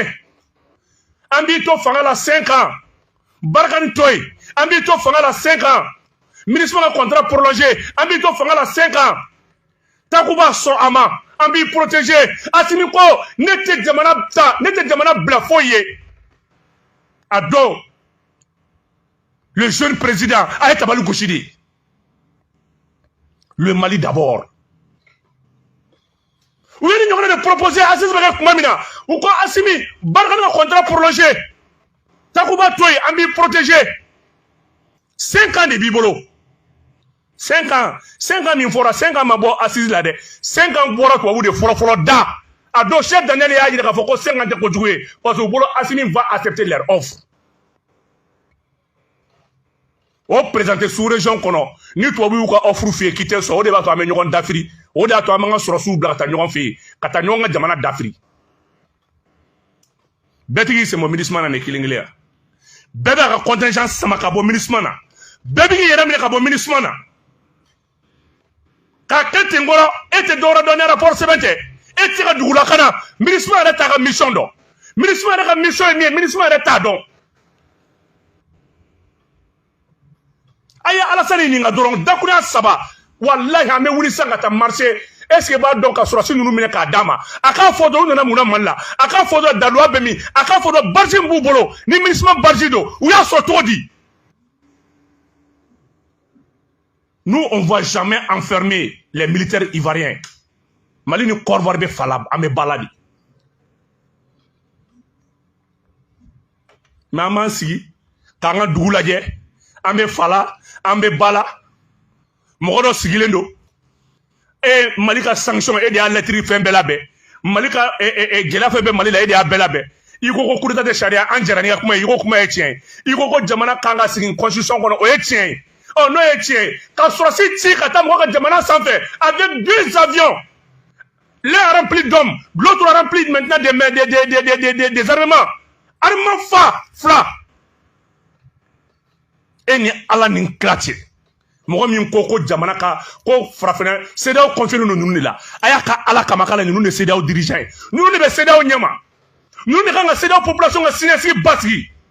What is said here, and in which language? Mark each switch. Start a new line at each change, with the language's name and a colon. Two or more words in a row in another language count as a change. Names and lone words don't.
Bambara: An b'i to fanga la 5 ans. Barkani to yen. An b'i to fanga la 5 ans. MINUSMA ka
French: contrat prolongé.
Bambara: An b'i to fanga la 5 ans. Takuba sɔn a ma. An b'i protéger. Assimi ko ne tɛ jamana ta, ne tɛ jamana bila foyi ye. A don,
French: le jeune président a été
Bambara: tabali gosi de.
French: Le Mali d'abord. Ou bien nous avons proposé à
Bambara: Assimi bɛ kɛ kuma min na, u ko Assimi Barkani ka
French: contrat prolongé.
Bambara: Takuba to yen, an b'i protéger. 5 ans de b'i bolo. 5 ans min fɔra, 5 ans ma bɔ assise la dɛ. 5 ans bɔra tubabu de fɔlɔ da. A don chef Daniel y'a jira k'a fɔ ko 5 ans tɛ kojugu ye,
French: parce que
Bambara: u bolo Assimi
French: va accepter leur offre.
Bambara: O
French: présenté sous région
Bambara: kɔnɔ, ni tubabu y'u ka offre f'i ye k'i tɛ sɔn, o de b'a to an bɛ ɲɔgɔn dafiri, o de y'a to an b'an ka sɔrɔsiw bila ka taa ɲɔgɔn fɛ yen, ka taa ɲɔgɔn ka jamana dafiri. Bɛɛ tigi sen bɔ MINUSMA na nin kelen kelen ya. Bɛɛ b'a ka contingent sama ka bɔ MINUSMA na. Bɛɛ b'i yɛrɛ minɛ ka bɔ MINUSMA na. K'a kɛ ten kɔrɔ, e tɛ dɔwɛrɛ dɔn ni rapport sɛbɛn tɛ. E tɛ se ka dugulakana, MINUSMA yɛrɛ t'a ka mission dɔn. MINUSMA yɛrɛ ka mission ye min ye, MINUSMA yɛrɛ t'a dɔn. A ye Alassane ɲininka dɔrɔn, dakuruya 3, wallahi an bɛ wuli sisan ka taa marché.
French: Est-ce que
Bambara: b'a dɔn ka sɔrɔsi ninnu minɛ k'a d'a ma? A k'a fɔ dɔrɔn u nana mun na Mali la? A k'a fɔ dɔrɔn daluya bɛ min? A k'a fɔ dɔrɔn barge min b'u bolo, ni MINUSMA barge don, u y'a sɔrɔ cogo di?
French: Nous, on ne va jamais enfermer les militaires ivoiriens.
Bambara: Mali ni Côte d'Ivoire bɛ fala, an bɛ bala de. Mais an b'an sigi k'an ka dugu lajɛ, an bɛ fala, an bɛ bala, mɔgɔ dɔ sigilen don. E Mali ka sanction e de y'a lettre fɛn bɛɛ labɛn. Mali ka gɛlɛya fɛn bɛɛ Mali la e de y'a bɛɛ labɛn. I ko ko
French: coup d'état
Bambara: de charia an jɛra n'i ka kuma ye, i ko kuma ye tiɲɛ ye. I ko ko jamana kan ka sigi constitution kɔnɔ, o ye tiɲɛ ye. N'o ye tiɲɛ ye, ka sɔrɔsi ci ka taa mɔgɔ ka jamana sanfɛ
French: avec 2 avions. L'un a rempli d'hommes, l'autre a rempli maintenant des armements.
Bambara: Armement fila. E ni Ala ni kira cɛ. Mɔgɔ min ko jamana ka ko farafinna CEDEAO confié ninnu de la. A y'a ka Ala kama k'ala ninnu de CEDEAO dirigeant ye. Ninnu de bɛ CEDEAO ɲɛma. Ninnu de kan ka CEDEAO population ka siniɲɛsigi basigi.